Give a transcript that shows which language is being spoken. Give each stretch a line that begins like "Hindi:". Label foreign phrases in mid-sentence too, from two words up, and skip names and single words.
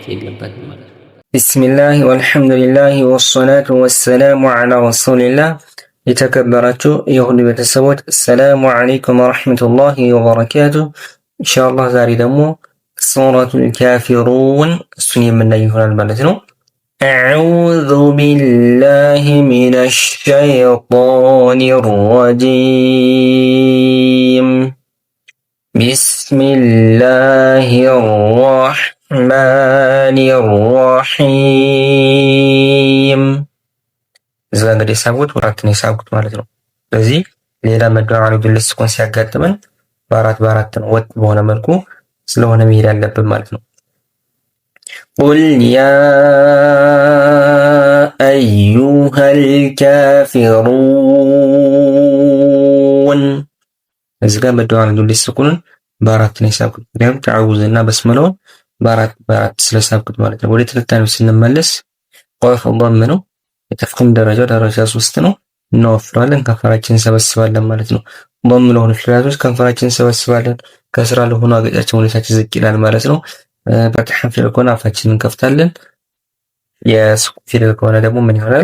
Amharic: የለበትም ማለት ነው።
Arabic: بسم الله والحمد لله والصلاة والسلام على رسول الله።
Amharic: የተከበራችሁ የሁሉ ቤተሰቦች
Arabic: السلام عليكم ورحمة الله وبركاته።
Amharic: ኢንሻአላህ ዛሬ ደግሞ ሱረቱል ካፊሩን እሱን የምናይ ይሆናል ማለት ነው።
Arabic: أعوذ بالله من الشيطان الرجيم. بسم الله الرحمن الرحيم.
Amharic: እዚህ እንግዲህ ሳቡት ወራትን የሳቡት ማለት ነው። ስለዚህ ሌላ
Arabic: مد عارض للسكون
Amharic: ሲያጋጥመን በአራት ነው ወጥ በሆነ መልኩ ስለሆነ መሄድ ያለብን ማለት ነው።
Arabic: قل يا أيها الكافرون.
Amharic: እዚህ ጋር
Arabic: مد عارض للسكون
Amharic: በአራት ነው የሳብኩት። ደግሞ ተዓውዝና በስመለውን በአራት ስለሳብኩት ማለት ነው። ወደ ትንታኔው ስንመለስ ቆፍ ضم ነው። የተፍኺም ደረጃ 3 ነው። እንወፍራለን፣ ከንፈራችንን እንሰበስባለን ማለት ነው። ضم ለሆኑ ፊደላቶች ከንፈራችንን እንሰበስባለን። ከስራ ለሆኑ አገጫችን ወደታች ዝቅ ይላል ማለት ነው። ፈትሐ ፊደል ከሆነ አፋችንን እንከፍታለን። የስኩን ፊደል ከሆነ ደግሞ ምን ይሆናል?